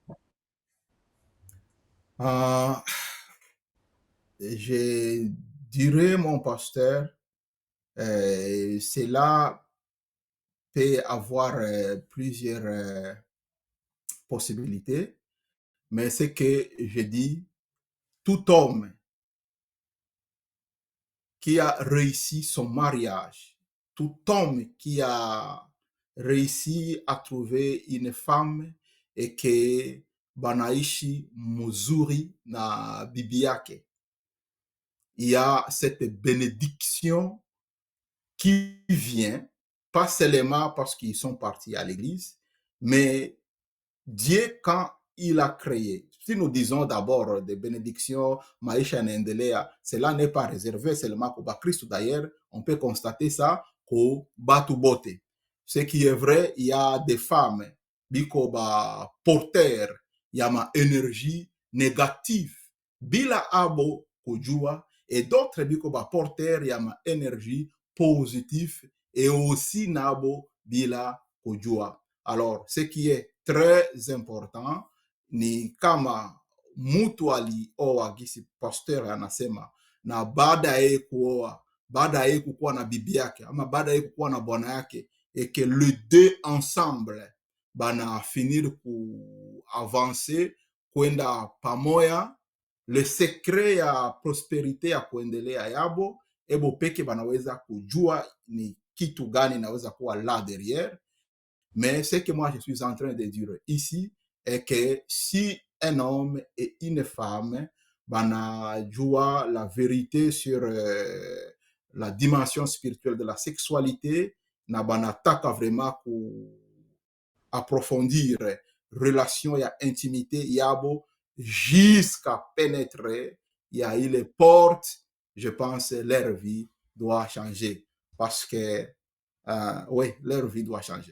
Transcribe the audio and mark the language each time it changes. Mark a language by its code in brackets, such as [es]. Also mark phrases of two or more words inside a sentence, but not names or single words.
[fr] Euh, je dirais, mon pasteur, cela peut avoir plusieurs possibilités, mais ce que je dis, tout homme qui a réussi son mariage, tout homme qui a réussi à trouver une femme et [sw] que banaishi muzuri na bibi yake, [fr] il y a cette bénédiction qui vient, pas seulement parce qu'ils sont partis à l'église, mais Dieu, quand il a créé, si nous disons d'abord des bénédictions, [sw] Maïcha Nendelea, [fr] cela n'est pas réservé seulement au Christ. D'ailleurs, on peut constater ça qu'au Batubote. Ce qui est vrai, il y a des femmes, [sw] biko ba [fr] porteur, il y a ma énergie négative, [sw] bila abo kujua, [fr] et d'autres [sw] biko ba [fr] porteur, il y a ma énergie positive, et aussi [sw] nabo bila kujua. [fr] Alors, ce qui est très important [sw] ni kama mtu alioa gisi pasteur anasema, na baada ya kukuwa na bibi yake ama baada ya kukuwa na bwana yake, [fr] et que les deux ensemble [sw] bana finir ku avancer kwenda pamoja, [fr] le secret [sw] ya prosperite ya kuendelea yabo ebo peke banaweza kujua ni kitu gani naweza kuwa [fr] là derrière. [sw] Mais ce que moi je suis en train de dire ici est que si [fr] un homme et une femme banajua la vérité sur la dimension spirituelle de la sexualité, [sw] na banataka [fr] vraiment ku approfondir relation ya intimité yabo jusqu'à pénétrer, il y a eu les portes, je pense leur vie doit changer parce que oui, leur vie doit changer.